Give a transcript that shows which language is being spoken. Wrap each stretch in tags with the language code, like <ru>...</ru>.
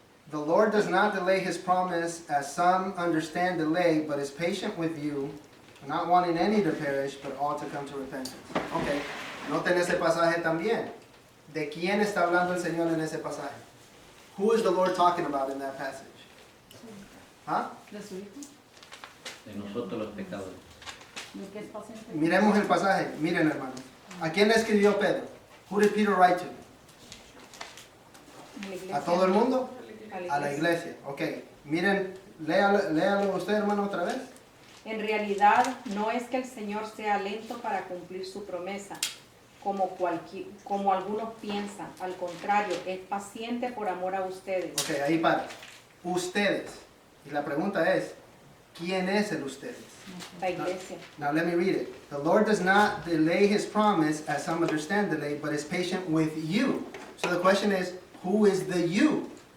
<en>The Lord does not delay His promise, as some understand delay, but is patient with you, not wanting any to perish, but all to come to repentance.</en> <es>Okay, noten ese pasaje también. ¿De quién está hablando el Señor en ese pasaje?</es> <en>Who is the Lord talking about in that passage? ¿Ah?</en> <es>¿De su hijo? De nosotros los pecadores. ¿De qué es paciente? Miremos el pasaje. Miren, hermanos. ¿A quién le escribió Pedro?</es> <en>Who did Peter write to?</en> <es>¿A todo el mundo? A la iglesia. Ok. Miren, léalo usted, hermano, otra vez. En realidad, no es que el Señor sea lento para cumplir su promesa, como algunos piensan. Al contrario, es paciente por amor a ustedes. Ok, ahí para. Ustedes. Y la pregunta es, ¿quién es el ustedes? La iglesia.</es> <en>Now let me read it. The Lord does not delay His promise, as some understand delay, but is patient with you. So the question is, who is the you?</en>